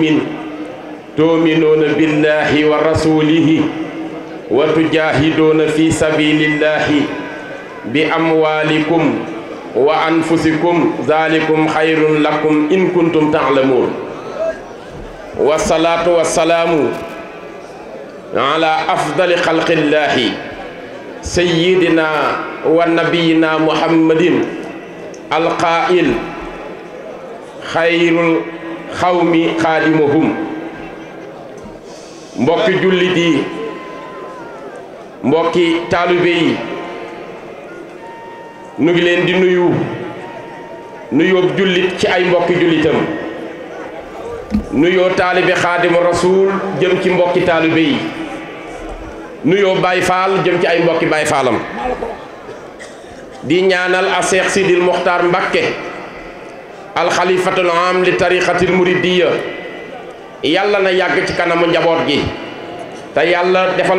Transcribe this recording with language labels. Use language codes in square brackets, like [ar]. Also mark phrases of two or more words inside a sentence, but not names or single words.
[ar] تؤمنون بالله ورسوله وتجاهدون في سبيل الله بأموالكم وأنفسكم ذلكم خير لكم إن كنتم تعلمون والصلاة والسلام على أفضل خلق الله سيدنا ونبينا محمد القائل خير القوم خادمهم [wo] mbokki jullit yi mbokki taalibe yi nu ngi leen di nuyoo jullit ci ay mbokki jullitam nuyoo taalibe [ar] خادم الرسول [wo] jëm ci mbokki taalibe yi nuyoo Baay Faal jëm ci ay mbokki Baay Faalam di ñaanal a Cheikh Sidil Muxtaar Mbakke [ar] الخليفة العام للطريقة المريدية [wo] yàlla na yàgg ci kanamu njaboot gi te yàlla defal